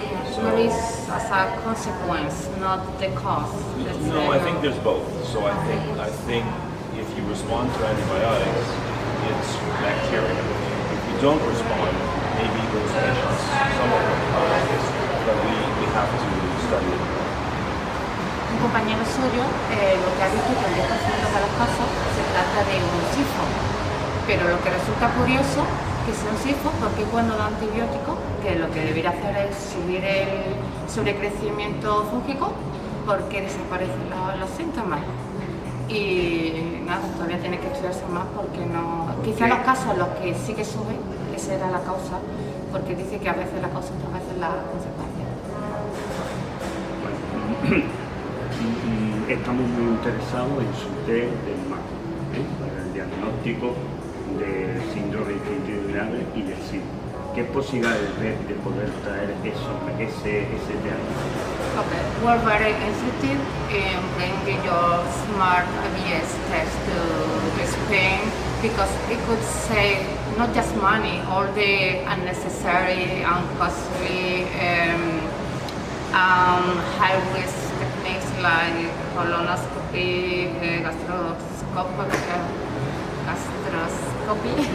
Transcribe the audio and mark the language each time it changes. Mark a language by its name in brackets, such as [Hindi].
[English] So it is as a consequence, not the cause. No, I think there's both. So I think if you respond to antibiotics, it's bacteria. If you don't respond, maybe those patients, some of them are fungus, but we have to study it. [Spanish] Un compañero suyo lo que ha visto que en 10% de los casos se trata de un SIBO, pero lo que resulta curioso que sea un SIBO porque cuando da antibiótico, que lo que debería hacer es subir el sobrecrecimiento fúngico, porque desaparecen los síntomas. y nada, todavía tiene que estudiarse más porque no... Quizá [English] Ok. [Spanish] los casos en los que sí que sube, esa era la causa, porque dice que a veces la causa, otras veces la consecuencia. Bueno, estamos muy interesados en su test del MAC, para el diagnóstico del síndrome de intestino irritable y del SIBO. ¿Qué posibilidades ves de poder traer ese diagnóstico? [English] Okay, we're very interested in bringing your smart ABS test to Spain because it could save not just money, all the unnecessary and costly high-risk techniques like colonoscopy, gastroscopy.